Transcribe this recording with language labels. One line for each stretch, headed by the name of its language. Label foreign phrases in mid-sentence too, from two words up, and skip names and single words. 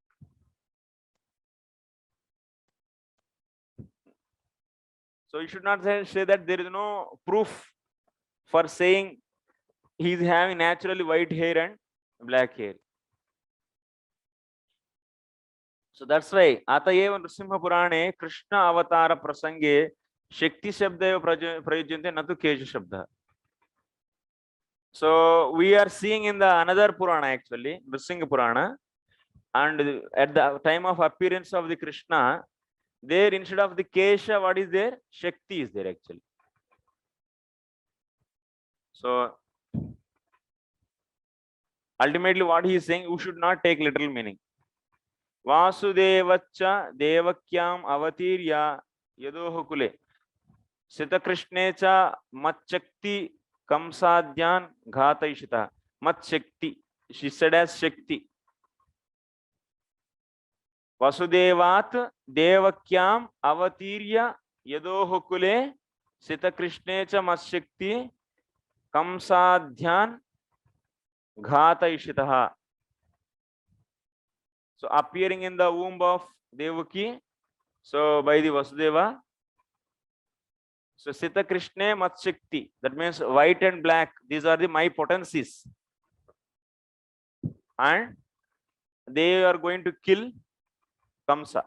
English: So you should not say that there is no proof for saying he is having naturally white hair and black hair. So that's why
Sanskrit: अत एव नृसिंह पुराणे कृष्ण अवतार प्रसङ्गे शक्ति शब्दः प्रयुज्यते न तु केश शब्दः.
English: So we are seeing in the another Purana actually, Nrsimha Purana, and at the time of appearance of the Krishna, there instead of the Kesha, what is there? Shakti is there actually. So ultimately what he is saying, you should not take literal meaning.
Sanskrit: वसुदेवाच्च देवक्याम् अवतीर्य यदोः कुले सित कृष्णे च मच्छक्ती कंसाद्यान् घातयिष्यतः. Matchakti,
English: she said as Shakti.
Sanskrit: वसुदेवात् देवक्याम् अवतीर्य यदोः कुले सित कृष्णे च मच्छक्ती कंसाद्यान् घातयिष्यतः.
English: So appearing in the womb of Devaki, so by the Vasudeva. So
Sanskrit: सित कृष्ण मच्छक्ती,
English: that means white and black, these are the my potencies. And they are going to kill Kamsa.